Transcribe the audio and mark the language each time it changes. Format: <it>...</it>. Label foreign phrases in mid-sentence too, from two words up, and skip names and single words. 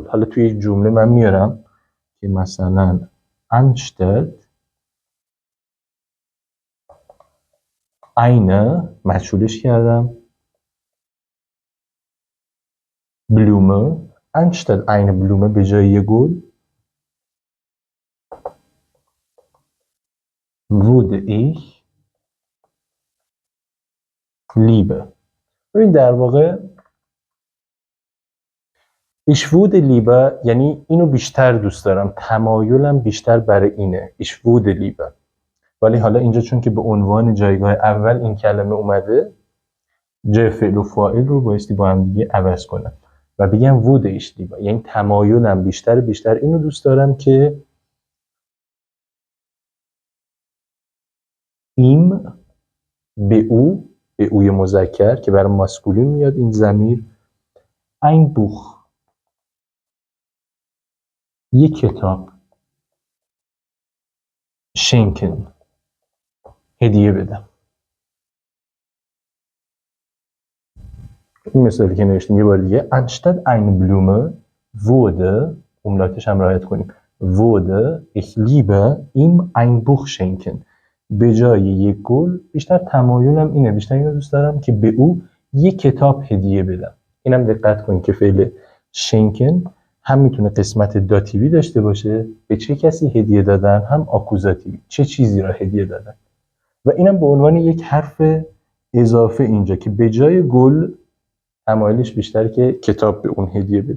<fa>حالا توی یک جمله من میارم که مثلا</fa> <de>anstatt eine</de> <fa>مجهولش کردم بلومه.</fa> <de>anstatt eine Blume,</de> <fa>به جای یه گل،</fa> <de>würde ich liebe.</de> <fa>ببین در واقع</fa> <de>ich würde liebe</de> <fa>یعنی اینو بیشتر دوست دارم، تمایلم بیشتر برای اینه.</fa> <de>ich würde liebe.</de> <fa>ولی حالا اینجا چون که به عنوان جایگاه اول این کلمه اومده، جای فعل و فاعل رو بایستی با هم دیگه عوض کنم و بگم</fa> <de>wurde ich lieber،</de> <fa>یعنی تمایلم بیشتر اینو دوست دارم که ihm به او، به اوی مذکر که برای ماسکولین میاد این ضمیر،</fa> <de>ein Buch،</de> <fa>یک کتاب، schenken، هدیه بدم. این مثالی که نوشتیم یه بار دیگه،</fa> <de>anstatt eine Blume wurde،</de> <fa>املاتش هم رعایت کنیم،</fa> <de>wurde ich lieber ihm ein Buch schenken،</de> <fa>به جای یک گل بیشتر تمایلم اینه، بیشتر اینو دوست دارم که به او یک کتاب هدیه بدم. اینم دقت کنید که فعل شنکن هم میتونه قسمت داتیوی داشته باشه، به چه کسی هدیه دادن، هم آکوزاتیوی، چه چیزی را هدیه دادن، و اینم به عنوان یک حرف اضافه اینجا که به جای گل تمایلش بیشتر که کتاب به اون هدیه بده.</fa>